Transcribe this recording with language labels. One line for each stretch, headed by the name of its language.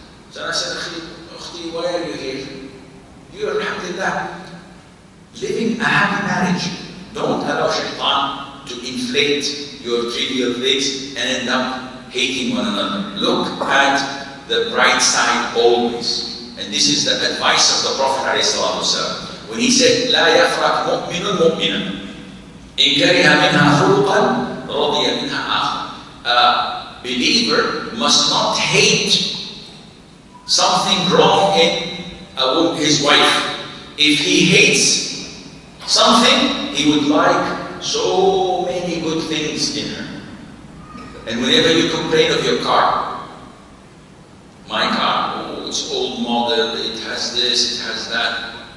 English: So I said, Ukhti, why are you here? You are, alhamdulillah, living a happy marriage. Don't allow shaitan to inflate your trivial things and end up hating one another. Look at the bright side always. And this is the advice of the Prophet ﷺ. When he said,
Arabic: لا يفرق مؤمن مؤمنا إن كره منها خلقا رضي منها آخر.
English: A believer must not hate something wrong in his wife, if he hates something, he would like so many good things in her. And whenever you complain of your car, my car, oh, it's old model, it has this, it has that.